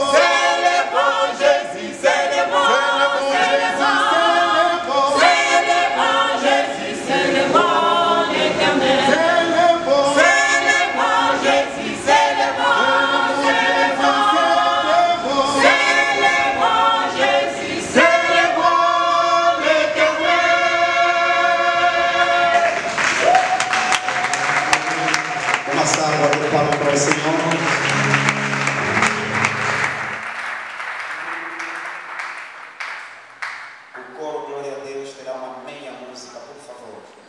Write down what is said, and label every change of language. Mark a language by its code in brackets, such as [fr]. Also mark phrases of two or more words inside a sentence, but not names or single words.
[fr] C'est le bon Jésus, c'est le bon, c'est le bon, c'est le bon Jésus, c'est le bon, l'Éternel. c'est le bon, C'est le bon Jésus, c'est le bon, c'est le bon, c'est le bon Jésus, c'est le bon, l'Éternel. [pt] Uma salva de palmas para o Senhor. O coro Glória a Deus terá uma meia música, por favor.